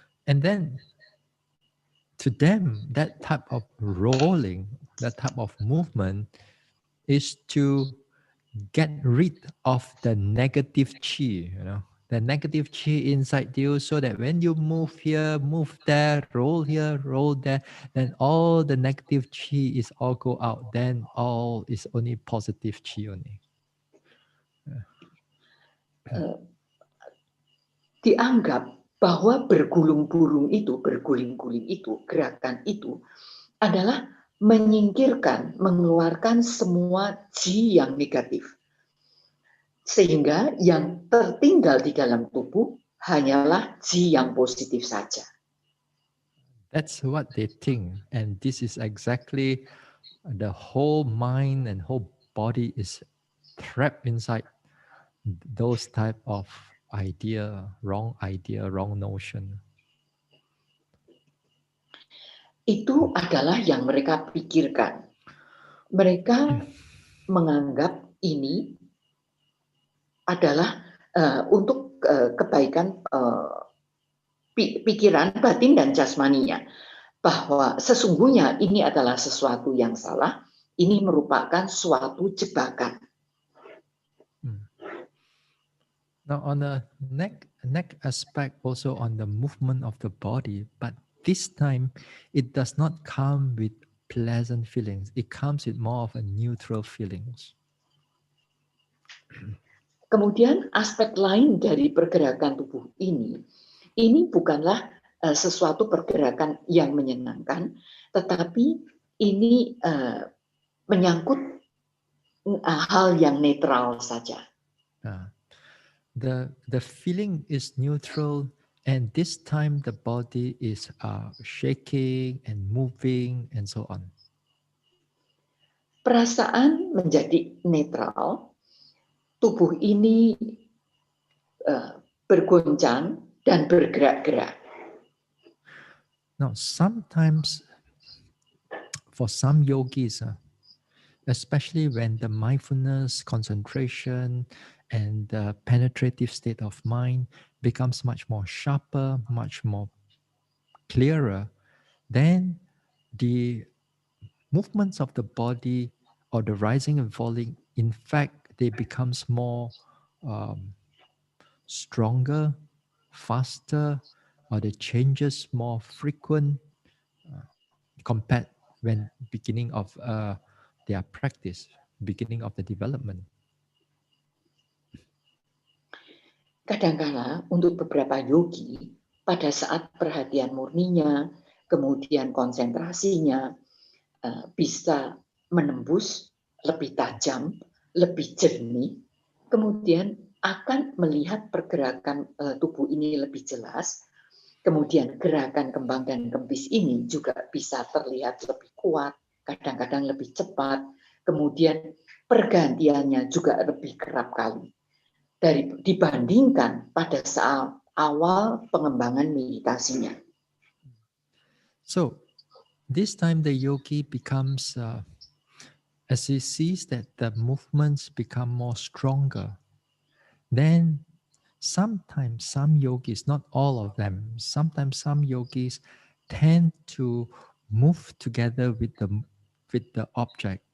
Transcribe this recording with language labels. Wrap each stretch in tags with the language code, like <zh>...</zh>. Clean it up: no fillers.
<en>And then to them, that type of rolling, that type of movement is to get rid of the negative chi, the negative chi inside you, so that when you move here, move there, roll here, roll there, then all the negative chi is all go out. Then all is only positive chi only.</en> <id>Dianggap bahwa berguling-guling itu, gerakan itu adalah menyingkirkan, mengeluarkan semua chi yang negatif. Sehingga yang tertinggal di dalam tubuh hanyalah chi yang positif saja.</id> <en>That's what they think, and this is exactly the whole mind and whole body is trapped inside those type of wrong notion.</en> <id>Itu adalah yang mereka pikirkan. Mereka menganggap ini adalah untuk kebaikan pikiran, batin, dan jasmaninya. Bahwa sesungguhnya ini adalah sesuatu yang salah, ini merupakan suatu jebakan.</id> <en>Now on the neck aspect, also on the movement of the body, but this time it does not come with pleasant feelings. It comes with more of a neutral feelings.</en> <id>Kemudian aspek lain dari pergerakan tubuh ini bukanlah sesuatu pergerakan yang menyenangkan, tetapi ini menyangkut hal yang netral saja.</id> <en>The feeling is neutral, and this time the body is shaking and moving and so on.</en> <id>Perasaan menjadi netral, tubuh ini bergoncang dan bergerak-gerak.</id> <en>Now, sometimes for some yogis, especially when the mindfulness, concentration, and the penetrative state of mind becomes much more sharper, much more clearer, then the movements of the body or the rising and falling, in fact, they becomes more um, stronger, faster, or the changes more frequent compared when beginning of their practice, beginning of the development.</en> <id>Kadangkala untuk beberapa yogi, pada saat perhatian murninya, kemudian konsentrasinya bisa menembus lebih tajam, lebih jernih, kemudian akan melihat pergerakan tubuh ini lebih jelas, kemudian gerakan kembang dan kempis ini juga bisa terlihat lebih kuat, kadang-kadang lebih cepat, kemudian pergantiannya juga lebih kerap kali dibandingkan pada saat awal pengembangan meditasinya.</id> <en>So this time the yogi becomes, as he sees that the movements become more stronger, then sometimes some yogis, not all of them, sometimes some yogis tend to move together with the object.</en>